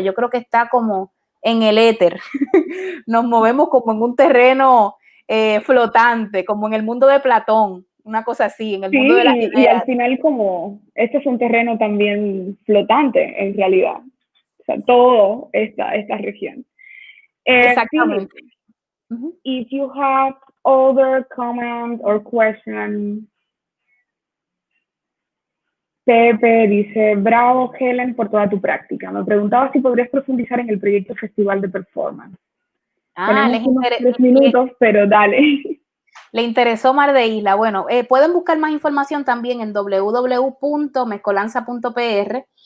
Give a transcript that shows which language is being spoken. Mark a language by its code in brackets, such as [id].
[es] Yo creo que está como en el éter. Nos movemos como en un terreno flotante, como en el mundo de Platón, una cosa así, en el mundo de las ideas. Y al final como este es un terreno también flotante en realidad. O sea, todo esta región. Exactamente. [en] Philip, if you have other comments or questions. [es] Pepe dice, bravo Helen por toda tu práctica. Me preguntaba si podrías profundizar en el proyecto Festival de Performance. Tenemos unos 3 minutos, pero dale. Le interesó Mar de Isla. Bueno, pueden buscar más información también en www.mezcolanza.pr.